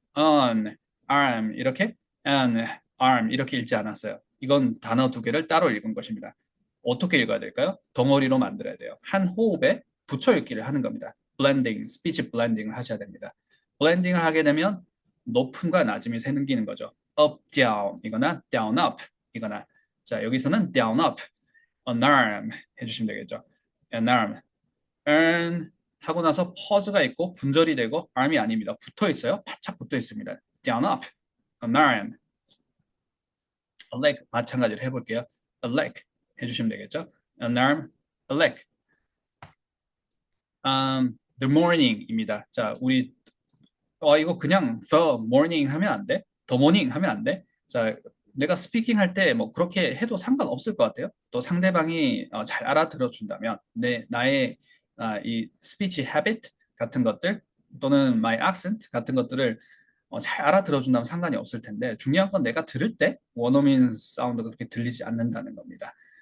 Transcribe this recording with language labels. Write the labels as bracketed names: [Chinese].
[Korean] on, arm 이렇게 an, arm 이렇게 읽지 않았어요. 이건 단어 두 개를 따로 읽은 것입니다. 어떻게 읽어야 될까요? 덩어리로 만들어야 돼요. 한 호흡에 붙여 읽기를 하는 겁니다. blending, speech blending을 하셔야 됩니다. blending을 하게 되면 높음과 낮음이 새는기는 거죠. up, down 이거나 down, up 이거나 자, 여기서는 [English] down, up an arm [Korean] 해주시면 되겠죠. an arm, earn 하고 나서 pause가 있고 분절이 되고 arm이 아닙니다. 붙어 있어요. 바짝 붙어 있습니다. [English] down, up, an arm, a leg [Korean] 마찬가지로 해볼게요. [English] a leg [Korean] 해주시면 되겠죠. [English] an arm, a leg. The morning입니다. [Korean] 자, 우리 이거 그냥 [English] the morning [Korean] 하면 안 돼? the morning 하면 안 돼? 자, 내가 스피킹 할 때 뭐 그렇게 해도 상관없을 것 같아요. 또 상대방이 잘 알아들어 준다면 나의 이 스피치 헤비트 같은 것들 또는 [English] my accent [Korean] 같은 것들을 잘 알아들어 준다면 상관이 없을 텐데 중요한 건 내가 들을 때 원어민 사운드가 그렇게 들리지 않는다는 겁니다.